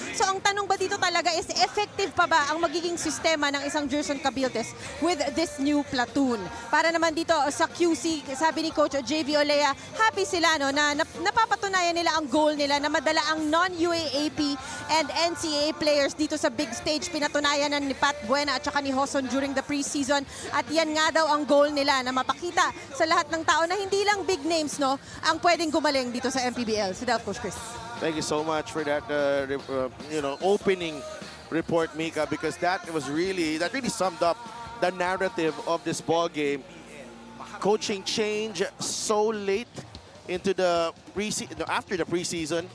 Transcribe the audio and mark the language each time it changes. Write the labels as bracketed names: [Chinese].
[Filipino] So ang tanong ba dito talaga is, effective pa ba ang magiging sistema ng isang Gerson Cabiltes [English] with this new platoon? [Filipino] Para naman dito sa QC, sabi ni Coach JV Olea, happy sila na napapatunayan nila ang goal nila na madala ang non-UAAP and NCAA players dito sa big stage. Pinatunayan na ni Pat Buena at saka ni Hoson [English] during the preseason. [Filipino] At yan nga daw ang goal nila, na mapakita sa lahat ng tao na hindi lang big names ang pwedeng gumaling dito sa MPBL. Si Coach Chris. [English] Thank you so much for that opening report, Mika, because that really summed up the narrative of this ball game. Coaching change so late into the after the preseason,